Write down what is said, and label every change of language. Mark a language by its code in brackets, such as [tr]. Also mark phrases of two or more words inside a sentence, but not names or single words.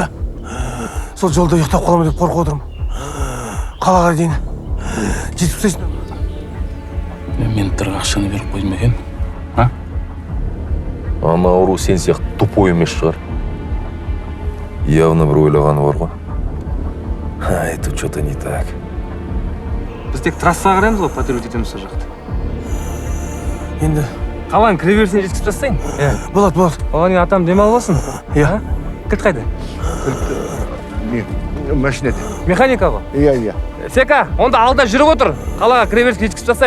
[kk] Сол жолда ұйықтап қаламын деп қорқып отырмын. Қалаға дейін жетіп тастайсың. Менттерға ақшаны беріп қойдым екен. Ана ауру сен сияқты тупой емес шығар. Явно бір ойлағаны бар ғой. Ай, [ru] тут что-то не так. [kk] Біз тек трассаға қараймыз ғой, патруль етеміз сол жақты. Енді Қаланың кіре берісіне жеткізіп тастайын. болады. Оған не атам демал болсын. Иә. Кілт қайда? Машинеде. Механика ғой. Иә. Сека, онда алда жүріп отыр. Қалаға кіре берісіне жеткізіп тастайық.